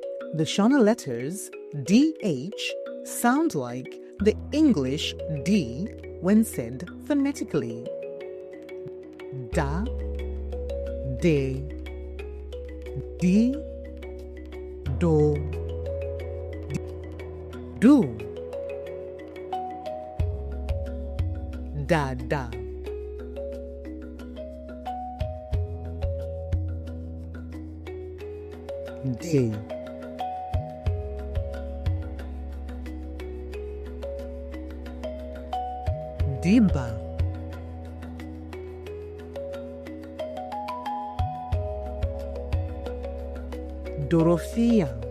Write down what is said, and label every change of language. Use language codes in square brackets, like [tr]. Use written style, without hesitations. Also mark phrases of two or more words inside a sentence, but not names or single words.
[en] The Shona letters DH sound like the English D when said phonetically. [sn] Da, de, di, do, do, da, da. D. Dhibha. Dorothea.